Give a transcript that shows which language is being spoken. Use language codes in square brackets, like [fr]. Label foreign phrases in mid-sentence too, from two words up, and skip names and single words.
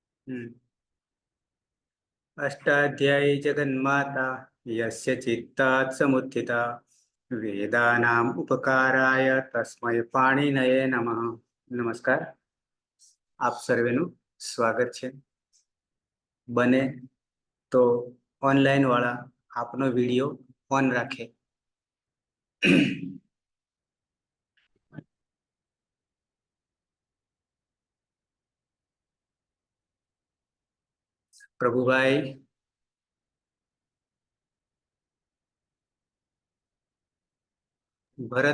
[sa] अष्टाध्यायी जगन्माता यस्य चित्तात् समुत्थिता वेदानाम उपकाराय तस्मै पाणिनये नमः। [gu] नमस्कार, આપ સર્વેનું સ્વાગત છે। બને તો ઓનલાઈન વાળા આપનો વિડીયો ઓન રાખે। પ્રભુભાઈ, ભરત।